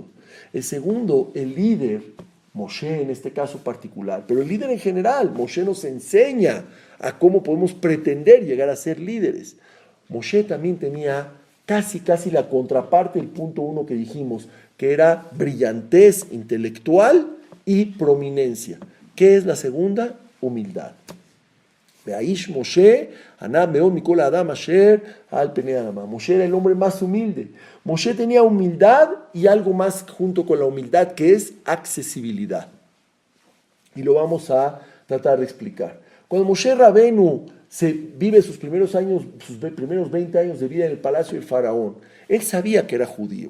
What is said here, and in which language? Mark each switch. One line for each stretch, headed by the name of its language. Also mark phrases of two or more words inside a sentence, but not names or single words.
Spanish: El segundo, el líder, Moshe en este caso particular, pero el líder en general, Moshe nos enseña a cómo podemos pretender llegar a ser líderes. Moshe también tenía casi la contraparte del punto 1 que dijimos, que era brillantez intelectual y prominencia. ¿Qué es la segunda? Humildad.
Hebrew: Veaish Moshe, Anab Meod Mikol Adam Asher Al Penei Adama.
Spanish: Moshe era el hombre más humilde. Moshe tenía humildad y algo más junto con la humildad, que es accesibilidad. Y lo vamos a tratar de explicar. Cuando Moshe Rabenu vive sus primeros 20 años de vida en el palacio del faraón, él sabía que era judío.